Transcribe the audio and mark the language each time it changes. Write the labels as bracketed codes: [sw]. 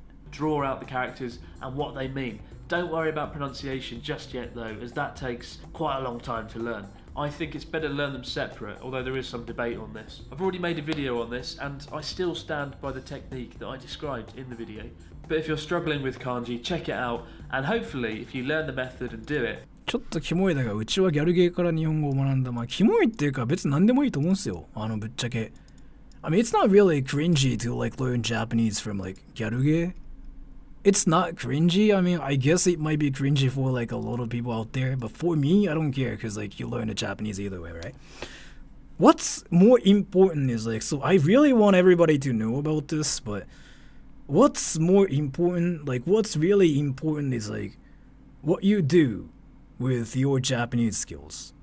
[en] Draw out the characters and what they mean. Don't worry about pronunciation just yet though, as that takes quite a long time to learn. I think it's better to learn them separate, although there is some debate on this. I've already made a video on this and I still stand by the technique that I described in the video. But if you're struggling with kanji, check it out, and hopefully if you learn the method and do it, [ja] ちょっとキモいだがうちはギャルゲーから日本語を学んだ。まあキモいっていうか別に何でもいいと思うんですよ。ぶっちゃけ。 [en] I mean, it's not really cringy to like learn Japanese from like ギャルゲー. It's not cringy. I mean, I guess it might be cringy for like a lot of people out there, but for me, I don't care because like you learn the Japanese either way, right? What's more important is like, so I really want everybody to know about this, but what's more important, like what's really important is like what you do with your Japanese skills.